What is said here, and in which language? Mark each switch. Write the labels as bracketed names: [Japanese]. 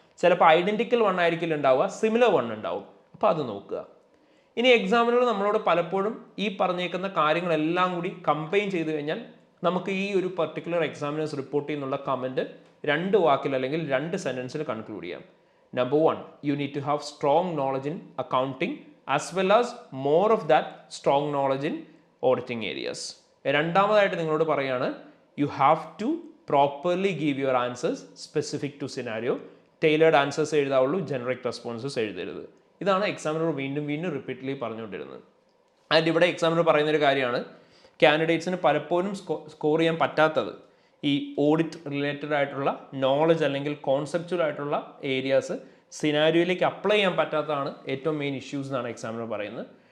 [Malayalam] ചിലപ്പോൾ identical one ആയിരിക്കില്ല ഉണ്ടാവുക, സിമിലർ വൺ ഉണ്ടാവും. അപ്പോൾ അത് നോക്കുക. ഇനി എക്സാമിനർ നമ്മളോട് പലപ്പോഴും ഈ പറഞ്ഞേക്കുന്ന കാര്യങ്ങളെല്ലാം കൂടി കമ്പൈൻ ചെയ്ത് കഴിഞ്ഞാൽ നമുക്ക് ഈ ഒരു പർട്ടിക്കുലർ എക്സാമിനേഴ്സ് റിപ്പോർട്ട് ചെയ്യുന്നുള്ള കമൻറ്റ് 2 വാക്കിൽ അല്ലെങ്കിൽ 2 സെൻറ്റൻസിൽ കൺക്ലൂഡ് ചെയ്യാം. Number 1, [English] you need to have strong knowledge in accounting as well as more of that strong knowledge in auditing areas. [Malayalam] രണ്ടാമതായിട്ട് നിങ്ങളോട് പറയാണ്, [English] you have to properly give your answers specific to scenario. Tailored answers [Malayalam] എഴുതാവുള്ളൂ, generic responses എഴുതരുത്. ഇതാണ് examiner വീണ്ടും repeatedly പറഞ്ഞുകൊണ്ടിരുന്നത്. And ഇവിടെ examiner പറയുന്നൊരു കാര്യമാണ്, കാൻഡിഡേറ്റ്സിന് പലപ്പോഴും സ്കോർ ചെയ്യാൻ പറ്റാത്തത് ഈ ഓഡിറ്റ് റിലേറ്റഡ് ആയിട്ടുള്ള നോളജ് അല്ലെങ്കിൽ കോൺസെപ്റ്റുവൽ ആയിട്ടുള്ള ഏരിയാസ് സിനാരിയോയിലേക്ക് അപ്ലൈ ചെയ്യാൻ പറ്റാത്തതാണ് ഏറ്റവും മെയിൻ ഇഷ്യൂസ് എന്നാണ് എക്സാമിനർ പറയുന്നത്.